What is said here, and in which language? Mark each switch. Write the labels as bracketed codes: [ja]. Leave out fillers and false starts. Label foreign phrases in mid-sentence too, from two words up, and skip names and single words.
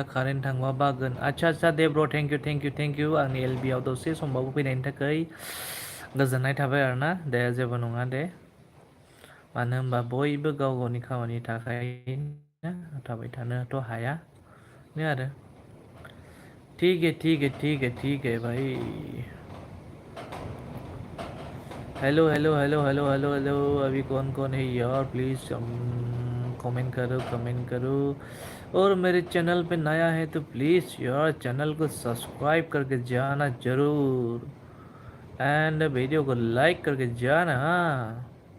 [brx] कारेन्ट थांबा बागोन आच्छा दे ब्र [en] thank you [brx] आंनि एलबिआव दसे समबाबो फैनायनि थाखाय गोजोननाय थाबाय आरोना दे जेबो नङा दे मानो होनबा बयबो गाव गावनि खामानिनि थाखाय थाबाय थानोथ' हाया नो आरो [hi] ठीक है भाई हेलो अभी कौन है यार प्लीज़ कमेंट करो और मेरे चैनल पे नया है तो प्लीज़ यार चैनल को सब्सक्राइब करके जाना ज़रूर एंड वीडियो को लाइक करके जाना हाँ